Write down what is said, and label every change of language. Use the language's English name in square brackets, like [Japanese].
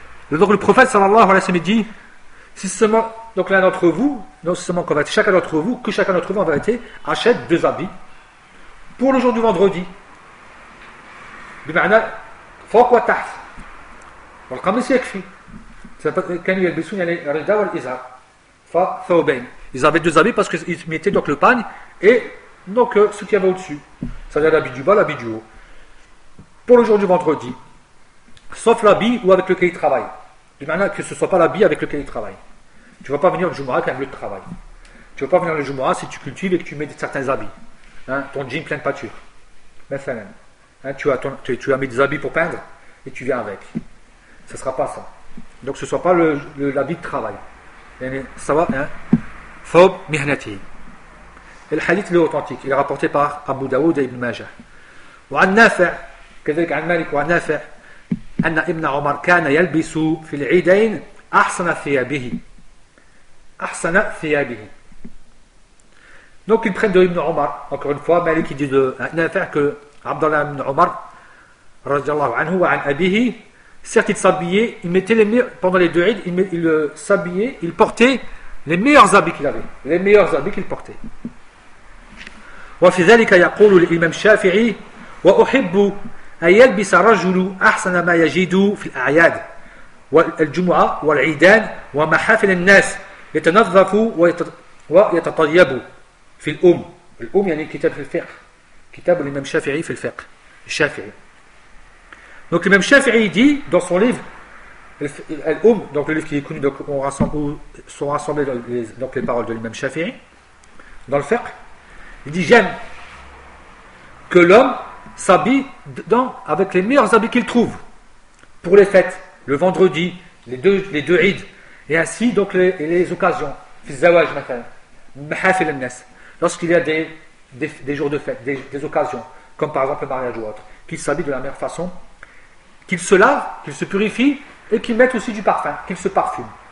[French] Donc le prophète sallallahu alayhi wa sallam dit, si seulement, donc l'un d'entre vous, non seulement qu'on va être chacun d'entre vous, que chacun d'entre vous en vérité achète deux habits pour le jour du vendredi. [Arabic] بمعنى فوق وتحت والقميص يكفي. كانوا يلبسون يعني الرداء والإزار فثوبين. [French] Ils avaient deux habits parce qu'ils mettaient donc le pagne et donc ce qu'il y avait au-dessus. C'est-à-dire l'habit du bas, l'habit du haut. Pour le jour du vendredi. Sauf l'habit ou avec lequel il travaille. De manière que ce ne soit pas l'habit avec lequel il travaille. Tu ne vas pas venir le Jumu'ah qui est un lieu de travail. Tu ne vas pas venir le Jumu'ah si tu cultives et que tu mets certains habits. Hein, ton jean plein de pâture. Mathalan. Hein, tu as mis des habits pour peindre et tu viens avec. Ce ne sera pas ça. Donc ce ne soit pas l'habit de travail. Ça va, hein? [Arabic] Thawb mihnati. [French] Et le hadith est authentique. Il est rapporté par Abu Daoud et Ibn Majah. [Arabic] Ou An-Nafi', كذلك عن مالك وعن نافع أن ابن عمر كان يلبس في العيدين أحسن ثيابه. أحسن ثيابه. [French] Donc ils prennent de Ibn Omar. Encore une fois, Malik dit de Nafi' que Abdallah ibn Omar, radiallahu anhu, [Arabic] wa an abihi, [French] certes il s'habillait, il mettait les meilleurs, pendant les deux Eids, il s'habillait, il portait les meilleurs habits qu'il avait. Les meilleurs habits qu'il portait. [Arabic] وفي ذلك يقول الإمام الشافعي وأحب أن يلبس الرجل أحسن ما يجد في الأعياد والجمعة والعيدان ومحافل الناس يتنظف ويتطيب في الأم. الأم يعني كتاب في الفقه، كتاب الإمام الشافعي في الفقه الشافعي. [French] Donc l'imam Shafi'i dit dans son livre Al-Umm, donc le livre qui est connu, donc on rassemble, où sont rassemblées donc les paroles de l'imam Shafi'i dans le fiqh, il dit j'aime que l'homme s'habille avec les meilleurs habits qu'il trouve pour les fêtes, le vendredi, les deux Eid, et ainsi donc les occasions, [Arabic] Fizawaj Matan, Mahafil Nas, [French] lorsqu'il y a des jours de fête, des occasions, comme par exemple le mariage ou autre, qu'il s'habille de la meilleure façon, qu'il se lave, qu'il se purifie, et qu'il mette aussi du parfum, qu'il se parfume.